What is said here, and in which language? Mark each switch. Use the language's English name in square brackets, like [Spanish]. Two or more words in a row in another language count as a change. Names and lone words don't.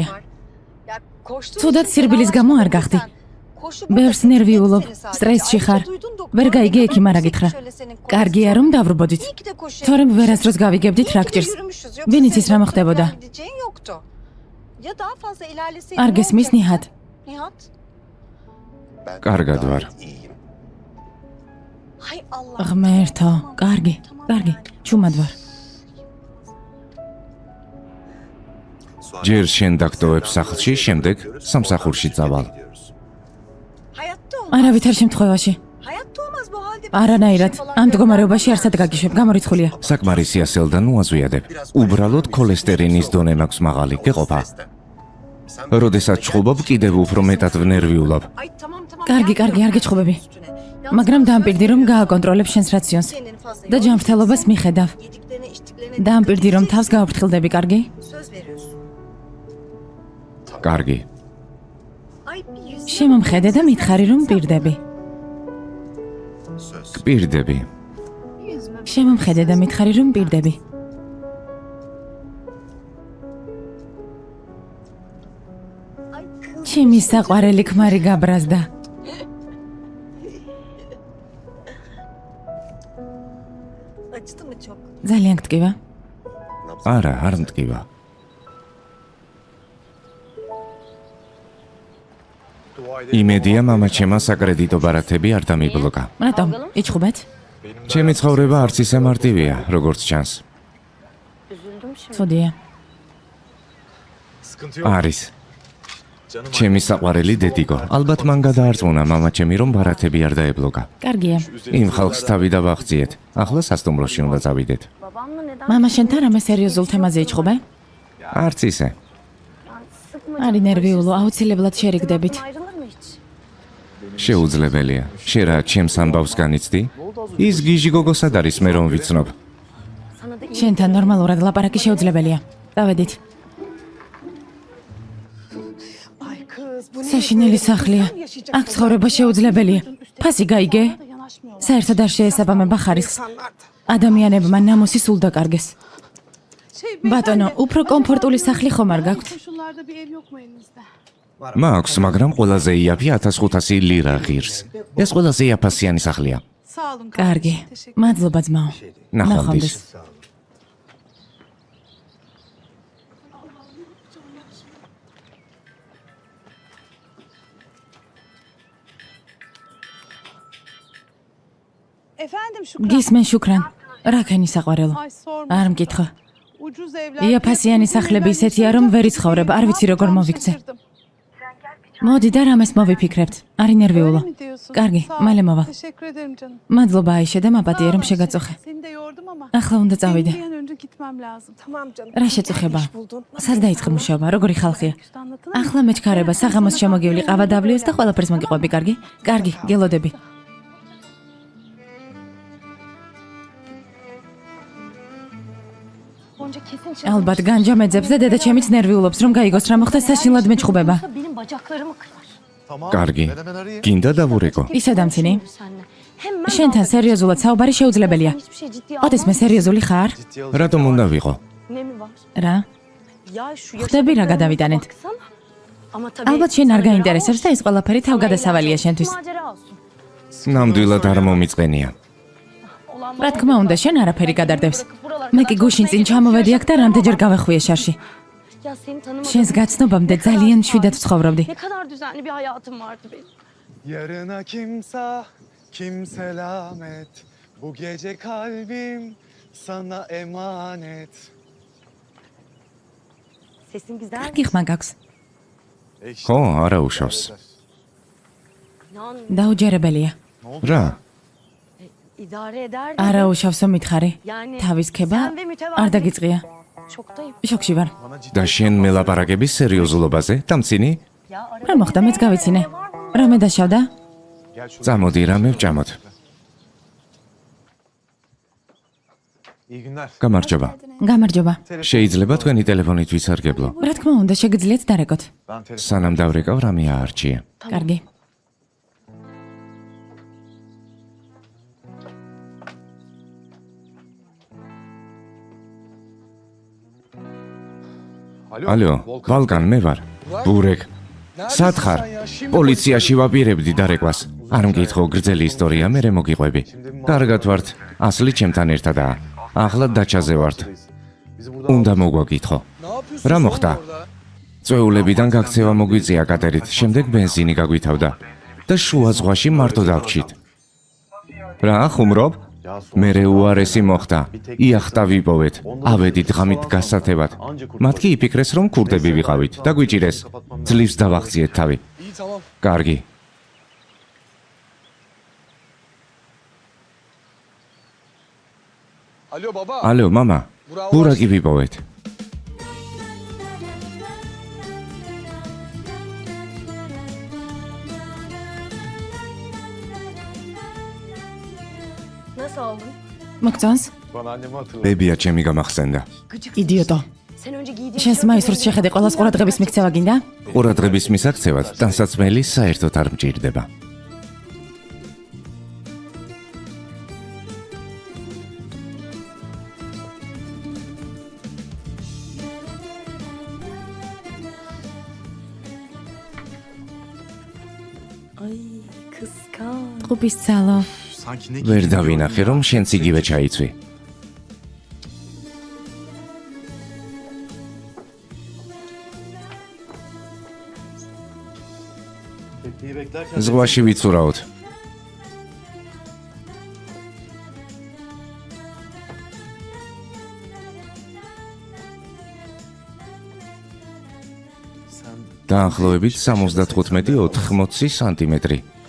[Turkish] Ya koştun. [Georgian] Ცუდად სირბილის გამო არ გახდი. [Turkish] Koşup [Georgian] ბევრს ნერვიულობ, სტრესში ხარ. ვერ გაიგე ექიმ არა გითხრა. კარგია რომ დავრბოდით. თორემ ვერასდროს გავიგებდით რა გჭირს. ვინ იცის რა მოხდებოდა? [Turkish] Ya daha fazla ilerleseydin. [Georgian] არ გესმის ნიჰად. Nihat. კარგად ვარ. [Turkish] Hay Allah. [Georgian] ღმერთო, კარგი, კარგი. ჩუმად ვარ. ჯერ შენ დაგტოვებ სახლში, შემდეგ სამსახურში წავალ. [Turkish] Hayatta olmaz. [Georgian] არავითარ შემთხვევაში. [Turkish] Hayatta olmaz bu halde. [Georgian] არანაირად. ამ მდგომარეობაში არსად გაგიშვებ, გამორიცხულია. საკმარისი ასელდა ნუ აზვიადებ. უბრალოდ ქოლესტერინის დონე მაქვს მაღალი, გეყოფა. როდესაც ჩხუბობ, კიდევ უფრო მეტად ვნერვიულობ. [Turkish] Ay tamam tamam. [Georgian] კარგი, კარგი, არ გეჩხუბები. მაგრამ დამპირდი რომ გააკონტროლებ შენს რაციონს და ჯანმრთელობას მიხედავ. [Turkish] Yediklerine içtiklerine [Georgian] დამპირდი რომ თავს გააფრთხილდები, კარგი? [Turkish] söz veriyorsun. [Georgian] კარგი. [Turkish] Ay bir yüz. [Georgian] შემომხედე და მითხარი რომ პირდები. გპირდები. შემომხედე და მითხარი რომ პირდები. [Turkish] Ay kız. [Georgian] ჩემი საყვარელი ქმარი გაბრაზდა. [Turkish] Acıdı mı çok? [Georgian] ძალიან გტკივა. არა, არ მტკივა. იმედია მამაჩემა საკრედიტო ბარათები არ დამიბლოკა. რატომ? იჩხუბეთ? ჩემი ცხოვრება არც ისე მარტივია, როგორც ჩანს. [Turkish] Üzüldüm şimdi. [Georgian] ცუდია. არის. ჩემი საყვარელი დედიგო. ალბათ მან გადაარწმუნა მამაჩემი რომ ბარათები არ დაებლოკა. კარგია. იმ ხალხს თავი დავახციეთ. ახლა სასტუმროში უნდა წავიდეთ. [Turkish] Babamla neden? [Georgian] მამა შენთან რამე სერიოზულ თემაზე იჩხუბე? არც ისე. [Turkish] Sıkma. [Georgian] არი ნერვიულო, აუცილებლად შერიგდებით. [Turkish] Ayrılır mı hiç? [Georgian] შეუძლებელია. შენ რა ჩემს ამბავს განიცდი? ის გიჟი გოგოსად არის მე რომ ვიცნობ. [Turkish] Sana da iyi. [Georgian] შენთან ნორმალურად ლაპარაკი შეუძლებელია. დავედით. [Turkish] Ay kız bu ne? [Georgian] საშინელი სახლია. აქ ცხოვრება შეუძლებელია. ფასი გაიგე? საერთოდ არ შეესაბამება ხარისხს. ადამიანებმა ნამოსი სულ დაკარგეს. ბატონო, უფრო კომფორტული სახლი ხომ არ გაქვთ? [Turkish] Koşullarda bir ev yok mu elinizde? [Georgian] მაქვს, მაგრამ ყველაზე იაფი 1500 ლირა ღირს. ეს ყველაზე იაფასიანი სახლია. [Turkish] Sağ olun. [Georgian] კარგი. მადლობა ძმაო. ნახვამდის. [Turkish] Efendim Şükran. [Georgian] გისმენ შუქრან. რა ქენი საყვარელო? [Turkish] Ay sorma. [Georgian] არ მკითხო. [Turkish] Ucuz evler. [Georgian] იაფასიანი სახლები ისეთია რომ ვერ იცხოვრებ, არ ვიცი როგორ მოვიქცე. მოდი და რამეს მოვიფიქრებთ. არ ინერვიულო. [Turkish] Öyle mi diyorsun? [Georgian] Კარგი, [Turkish] Sağ ol. [Georgian] მალე მოვა. [Turkish] Teşekkür ederim canım. [Georgian] მადლობა აიშე და მაპატიე რომ შეგაწუხე. [Turkish] Seni de yordum ama. [Georgian] ახლა უნდა [Turkish] Benim [Georgian] წავიდე. [Turkish] bir an önce gitmem lazım. Tamam canım. [Georgian] რა შეწუხება? [Turkish] İş buldun. [Georgian] სად დაიწყე მუშაობა? როგორი ხალხია? [Turkish] Güçlü anlatılır mı? [Georgian] ახლა მეჩქარება, საღამოს შემოგივლი, ყავა დავლიოს და ყველაფერს მოგიყვები, კარგი? კარგი, გელოდები. [Turkish] Gonca kesin [Georgian] ალბათ განჯამეძებს და დედა ჩემიც ნერვიულობს, რომ გაიგოს რა მოხდა, საშინლად მეჩხუბება. [Turkish] Benim bacaklarımı kırar. [Georgian] კარგი. გინდა დავურეკო. ისე დამცინი? [Turkish] Seninle. Hemen [Georgian] შენთან სერიოზულად საუბარი შეუძლებელია. [Turkish] hiçbir şey ciddiye [Georgian] ოდესმე სერიოზული ხარ? რატომ უნდა ვიყო? [Turkish] Ne mi var? [Georgian] რა? [Turkish] Ya şu [Georgian] ხდები რა გადავიტანეთ. [Turkish] baksana. Ama tabii [Georgian] ალბათ შენ არ [Turkish] sana göre [Georgian] გაინტერესებს და ეს ყველაფერი თავგადასავალია შენთვის. [Turkish] macera olsun. [Georgian] ნამდვილად არ მომიწყენია. [Turkish] Olan [Georgian] რა თქმა უნდა, შენ არაფერი გადარდებს. მე კი გუშინ წინ ჩამოვედი აქ და რამდენჯერ გავეხვიე შარში. [Turkish] Ya seni tanımadığım [Georgian] შენს გაცნობამდე ძალიან მშვიდად ვცხოვრობდი. [Turkish] ne kadar düzenli bir hayatım vardı benim. Yarına kimsa, kim selamet. Bu gece kalbim sana emanet. Sesin güzel. [Georgian] კი ხმა გაქვს. ხო, არა უშავს. [Turkish] İnan [Georgian] დაუჯერებელია. რა? [Turkish] idare eder. [Georgian] არა უშავსო მითხარი. [Turkish] Yani [Georgian] თავის ქება [Turkish] sen ve mütevazi. [Georgian] არ დაგიწყია. [Turkish] Şoktayım. [Georgian] შოქში ვარ. და შენ მელაპარაკების სერიოზულობაზე? დამცინი? [Turkish] Ya arada [Georgian] რა მოხდა, მეც გავიცინე. რამე დაშავდა? წამოდი რამე ვჭამოთ. [Turkish] İyi günler. [Georgian] გამარჯობა. გამარჯობა. შეიძლება თქვენი ტელეფონით ვისარგებლო? რა თქმა უნდა, შეგიძლიათ დარეკოთ. [Turkish] Ben telefon. [Georgian] სანამ დავრეკავ რამე აარჩიე. კარგი. ალო, ვალკან, მე ვარ. ბურეკ. სად ხარ? პოლიციაში ვაპირებდი დარეკვას. არ მკითხო, გრძელი ისტორია, მე მოგიყვები. კარგად ვართ, ასლი ჩემთან ერთადაა. ახლა დაჩაზე ვართ. [Turkish] Bizi burada [Georgian] უნდა მოგვაკითხო. [Turkish] Ne yapıyorsun? [Georgian] რა მოხდა? წვეულებიდან გაქცევა მოგვიწია კატერით, შემდეგ ბენზინი გაგვითავდა და შუა ზღვაში მარტო დავრჩით. რა, ხუმრობ? მერე უარესი მოხდა. იახტა ვიპოვეთ. ავედით ღამით გასათებად. მათ კი იფიქრეს, რომ ქურდები ვიყავით და გვიჭირეს. ძლივს დავახციეთ თავი. [Turkish] İyi tamam. [Georgian] კარგი. [Turkish] Alo baba. [Georgian] ალო, მამა. ბურაკი ვიპოვეთ. [Turkish] nasıl oldun? [Georgian] მოგწონს? [Turkish] Bana annemi hatırlat. [Georgian] ბებია ჩემი გამახსენდა. იდიოტო. [Turkish] Sen önce giydiğin [Georgian] შენს მაისურს შეხედე, ყოველს ყურადღების მიქცევა გინდა? ყურადღების მისაქცევად ტანსაცმელი საერთოდ არ მჭირდება. [Turkish] Ay kıskan. [Georgian] ტყუპის ძალო. [Turkish] Sanki ne [Georgian] ვერ დავინახე, რომ შენც იგივე ჩაიცვი. [Turkish] Tekneyi beklerken [Georgian] ზღვაში ვიცურავთ. [Turkish] sen [Georgian] დაახლოებით 75-80 სანტიმეტრი.